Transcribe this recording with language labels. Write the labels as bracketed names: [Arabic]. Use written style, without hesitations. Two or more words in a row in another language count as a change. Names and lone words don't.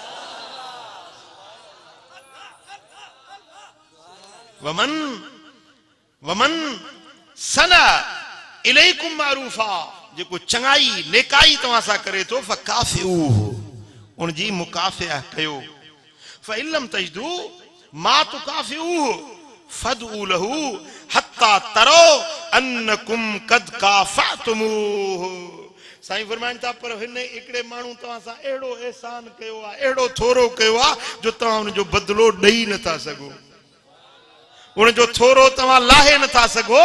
[Arabic] ومن صنع إليكم معروفا, [Sindhi] जेको चङाई नेकाई तव्हां सां करे थो, फकाफिऊहु, उनजी मुकाफ़िया कयो। [Arabic] فإن لم تجدوا ما تكافئونه فادعوا له حتى تروا أنكم قد كافأتموه. [Sindhi] साईं फरमाइनि था, पर हिन हिकिड़े माण्हू तव्हां सां अहिड़ो एहसान कयो आहे, अहिड़ो थोरो कयो आहे, जो तव्हां उनजो बदिलो ॾेई नथा सघो, उनजो थोरो तव्हां लाहे नथा सघो।